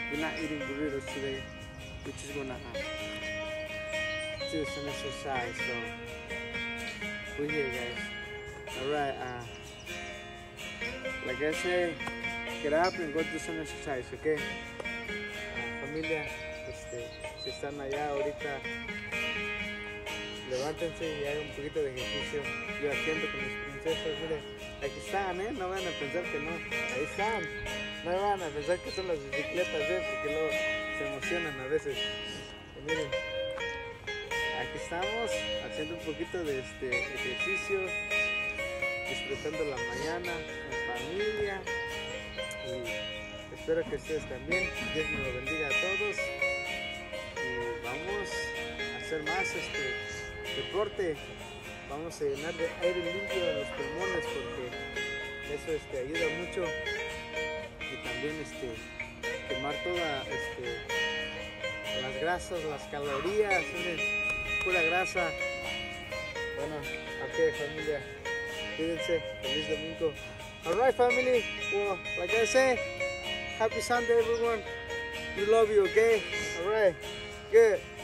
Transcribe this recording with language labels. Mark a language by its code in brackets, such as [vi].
[en] We're not eating burritos today. We're just gonna do some exercise. So we're here, guys. Alright, like I said, get up and go do some exercise, okay? [es] Familia, si están allá ahorita, levántense y hagan un poquito de ejercicio. Yo aquí ando con mis princesas, miren, aquí están, no van a pensar que no, ahí están. No van a pensar que son las bicicletas, porque luego se emocionan a veces. Y miren, aquí estamos haciendo un poquito de ejercicio, disfrutando la mañana en familia. Y espero que ustedes también. Dios nos lo bendiga a todos. Y vamos a hacer más deporte. Vamos a llenar de aire limpio a los pulmones, porque eso ayuda mucho. Y también quemar todas las grasas, las calorías, pura grasa. Bueno, ok, familia, cuídense, feliz domingo. [en] Alright, family, well, like I say, happy Sunday, everyone. We love you, okay? Alright, good.